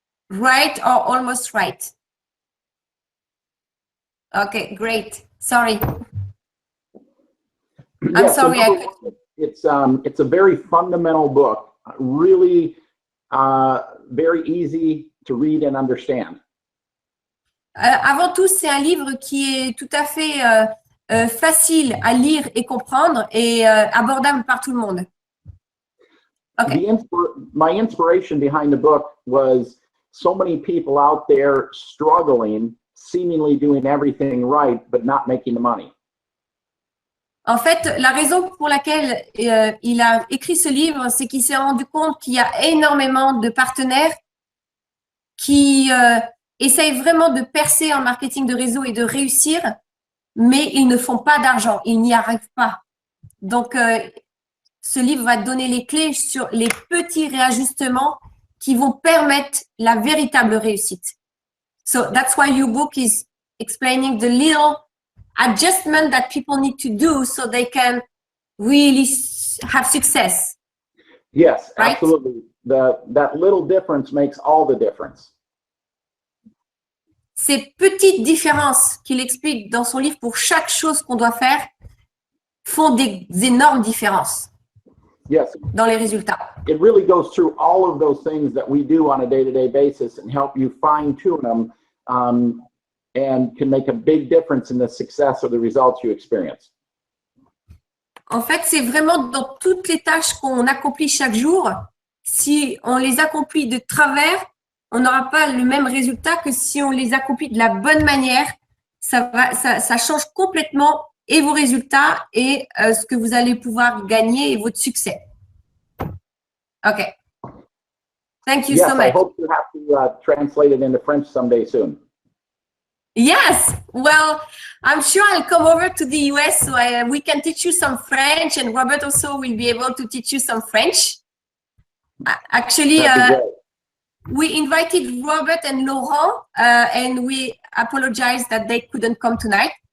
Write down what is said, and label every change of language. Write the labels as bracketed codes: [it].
[en] Right or almost right? Okay, great. Sorry. I'm sorry. It's a very fundamental book, really very easy to read and understand. [fr] Avant tout, c'est un livre qui est tout à fait facile à lire et comprendre et abordable par tout le monde. [en] Okay. My inspiration behind the book was so many people out there struggling, seemingly doing everything right, but not making the money. [fr] En fait, la raison pour laquelle il a écrit ce livre, c'est qu'il s'est rendu compte qu'il y a énormément de partenaires qui essayent vraiment de percer en marketing de réseau et de réussir, mais ils ne font pas d'argent, ils n'y arrivent pas. Donc, ce livre va donner les clés sur les petits réajustements qui vont permettre la véritable réussite. [en] So that's why your book is explaining the little adjustment that people need to do so they can really have success. Yes, right? Absolutely. That little difference makes all the difference. [fr] Ces petites différences qu'il explique dans son livre pour chaque chose qu'on doit faire font des énormes différences [en] Yes, [fr] dans les résultats. [en] it really goes through all of those things that we do on a day-to-day basis and help you fine-tune them and can make a big difference in the success or the results you experience. [fr] En fait, c'est vraiment dans toutes les tâches qu'on accomplit chaque jour. Si on les accomplit de travers, on n'aura pas le même résultat que si on les accomplit de la bonne manière. Ça change complètement et vos résultats et ce que vous allez pouvoir gagner et votre succès. [en] OK. Thank you so much. I hope you have to translate it into French someday soon. Yes. Well, I'm sure I'll come over to the US so we can teach you some French, and Robert also will be able to teach you some French. Actually, we invited Robert and Laurent, and we apologize that they couldn't come tonight.